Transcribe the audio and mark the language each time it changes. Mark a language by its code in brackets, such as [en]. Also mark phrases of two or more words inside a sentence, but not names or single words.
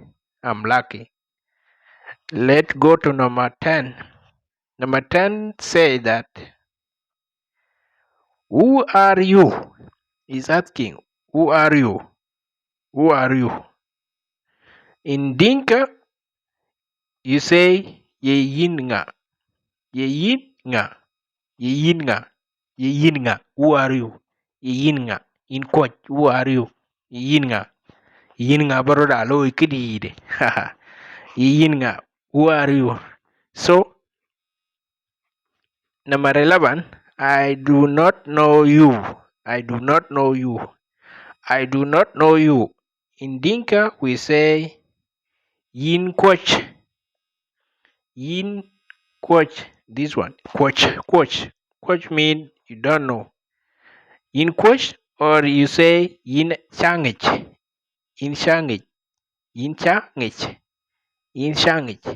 [en] I'm lucky. Let's go to number 10. Number 10 say that, who are you? Is asking, who are you? Who are you? In Dinka, you say [din] ye yin nga. Ye yin nga. Ye yin nga. Ye yin nga. [en] Who are you? [din] Ye yin nga. [en] In Kwach, who are you? [din] Ye yin nga. Ye yin nga baroda lo ikidi. Ye yin nga. [en] Who are you? So, number 11, I do not know you. I do not know you. I do not know you. In Dinka, we say [din] yin Kwach. Yin Kwach. [en] This one. Kwach. Kwach. Kwach mean you don't know. [din] Yin Kwach, [en] or you say [din] yin Changich. Yin Changich. Yin Changich. Yin Changich.